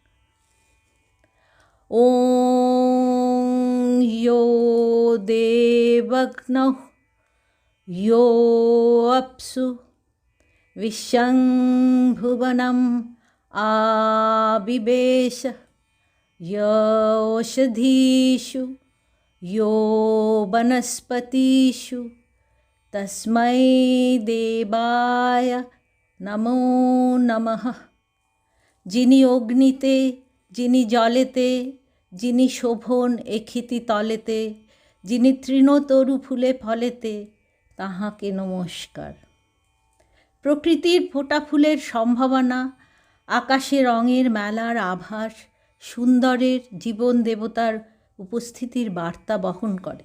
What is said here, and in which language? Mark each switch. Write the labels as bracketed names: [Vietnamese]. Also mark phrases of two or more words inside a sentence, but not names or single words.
[Sanskrit] ওং ইয়ো দেবগ্নঃ ইয়ো অপ্সু বিশ্বং ভুবনম আবিবেশ য়ৌষধীষু यो वनस्पतिषु तस्मै देवाय नमो नमः। [Bangla] যিনি অগ্নিতে, যিনি জলেতে, যিনি শোভন এক্ষিতি তলেতে, যিনি তৃণতরু ফুলে ফলেতে, তাহাকে নমস্কার। প্রকৃতির ফোটা ফুলের সম্ভাবনা, আকাশে রঙের মেলার আভাস, সুন্দরের জীবন দেবতার উপস্থিতির বার্তা বহন করে।